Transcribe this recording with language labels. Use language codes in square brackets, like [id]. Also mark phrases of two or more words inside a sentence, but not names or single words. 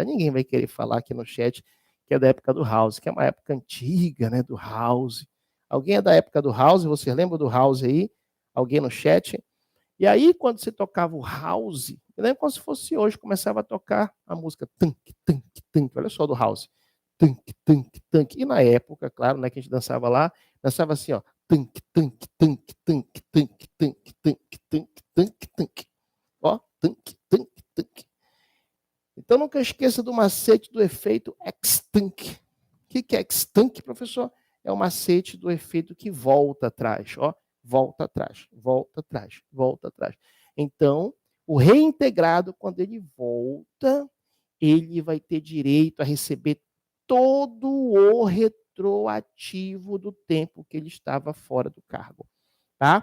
[pt] Ninguém vai querer falar aqui no chat que é da época do house, que é uma época antiga, né, do house. Alguém é da época do house? Você lembra do house aí? Alguém no chat? E aí, quando você tocava o house, eu lembro como se fosse hoje, começava a tocar a música tank, tank, tank. Olha só do house. Tank, tank, tank. E na época, claro, né, que a gente dançava lá, dançava assim, ó. Tank, tank, tank, tank, tank, tank, tank, tank, tank, tank. Ó, tank, tank, tank. Então, nunca esqueça do macete do efeito ex-tank. O que é ex-tank, professor? É o macete do efeito que volta atrás, ó. Volta atrás, volta atrás, volta atrás. Então, o reintegrado, quando ele volta, ele vai ter direito a receber todo o retroativo do tempo que ele estava fora do cargo, tá?